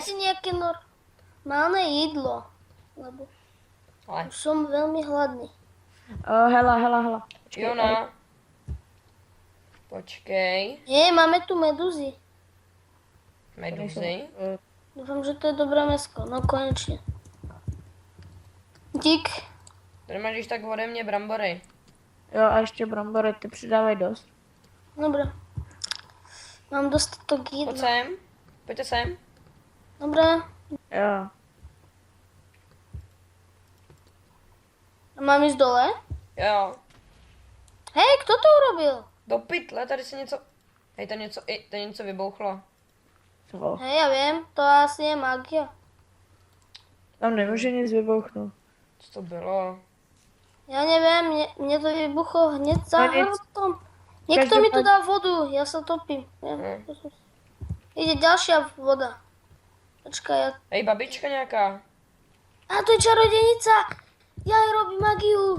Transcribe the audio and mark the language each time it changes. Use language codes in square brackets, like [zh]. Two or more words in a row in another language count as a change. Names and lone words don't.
[sk] dajte nejaké normálne jedlo. Lebo Ale, už som veľmi hladný. [cs] Hela. Počkej, Jona. Počkej. [sk] Nie, máme tu meduzy. Meduzy. Dúfam, že to je dobré mesko. No konečne. Dík. [cs] Tady máš když tak ode mě brambory. Jo, a ještě brambory, ty přidávají dost. [sk] Dobre. Mám dostatok [cs] Pojď [sk] jedla. [cs] sem. Pojďte sem. [sk] Dobre. [cs] Jo. [sk] A mám ísť dole? [cs] Jo. [sk] Hej, kto to urobil? [cs] Do pytle, tady se něco... Hej, tady něco vybouchlo. Co? [sk] Hej, ja viem, to asi je magia. [cs] Tam nemůže nic vybouchnout. Co to bylo? [sk] Ja neviem, mne to vybuchlo hneď za [cs] No nic. [sk] hrotom. Niekto mi tu [cs] Každopádne- [sk] dá vodu, ja sa topím. Ja, ide ďalšia voda. Počkaj, ja... [cs] Hej, babička nějaká. [sk] A to je čarodejnica! Ja jej robím magiu!